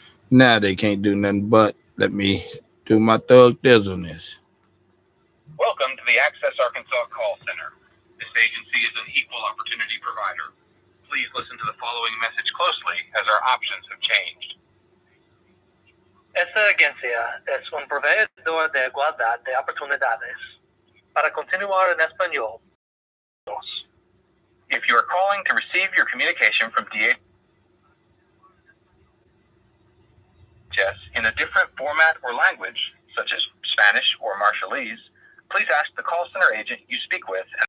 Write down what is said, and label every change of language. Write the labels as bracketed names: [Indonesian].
[English] Now they can't do nothing but let me do my thug thizzleness. Welcome to the Access Arkansas Call Center. This agency is an equal opportunity provider. Please listen to the following message closely as our options have changed. [Spanish] Esta agencia es un proveedor de igualdad de oportunidades. Para continuar en español, [English] if you are calling to receive your communication from DHS in a different format or language, such as Spanish or Marshallese, please ask the call center agent you speak with.